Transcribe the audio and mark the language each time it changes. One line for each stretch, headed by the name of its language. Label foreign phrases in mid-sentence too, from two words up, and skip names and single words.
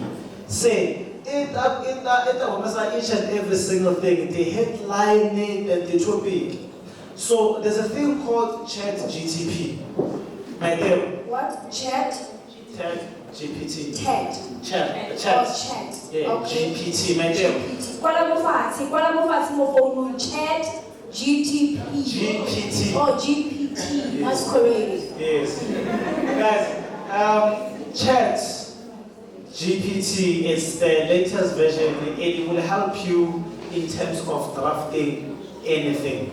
English: Say, each and every single thing, the headline, and the topic. So there's a thing called Chat GTP. What? Chat? GPT. TED. Chat. Or Chat. chat. Yeah, Okay. GPT, my dear. GPT.
Tswana: Kwala mufati mo phone chat GTP.
English: GPT. Oh, GPT. Yes. That's correct. Yes. Guys, Chat GPT is the latest version and it will help you in terms of drafting anything.